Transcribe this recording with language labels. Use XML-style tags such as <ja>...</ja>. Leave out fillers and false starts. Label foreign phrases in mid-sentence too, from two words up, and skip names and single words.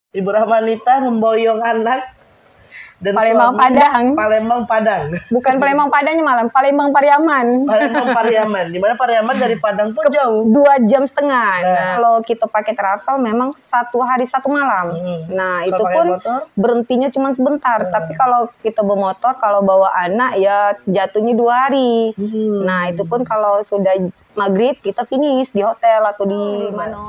<id>Ibu Rahmanita memboyong anak dan Palembang suami Padang. Palembang Padang. Bukan Palembang Padangnya malam, Palembang Pariaman. Palembang Pariaman. Di mana Pariaman dari Padang pun jauh. 2,5 jam. Nah, Nah. kalau kita pakai travel memang 1 hari 1 malam. Nah, Kalau itu pakai pun motor? berhentinya cuma sebentar. Tapi kalau kita bawa motor, kalau bawa anak ya jatuhnya 2 hari. Nah, itu pun kalau sudah maghrib kita finish di hotel atau di mana.</id>